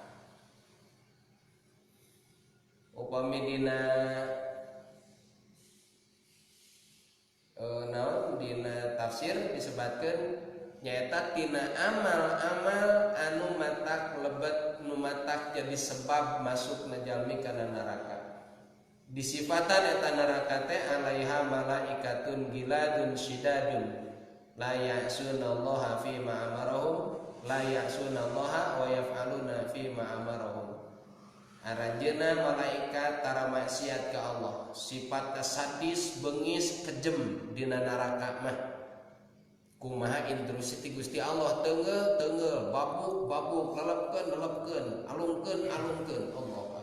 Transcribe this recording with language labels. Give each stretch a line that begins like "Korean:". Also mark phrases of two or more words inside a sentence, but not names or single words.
Sundanese: Upami dina naon dina tafsir disebutkeun nyaeta tina amal-amal anu matak lebet nu matak jadi sebab masukna jalmi kana neraka. Disifatan eta neraka teh alaiha malaikatun giladun syidadun la ya'sunallaha fi ma amarahum la ya'sunallaha wa yaf'aluna fi ma amarahum. Aranjeunna malaikat tara maksiat ka Allah, sifatna sadis, bengis, kejem dina neraka mah. Kumaha intrusi ti Gusti Allah teungeul, babuk, lelepkeun, alungkeun Allah.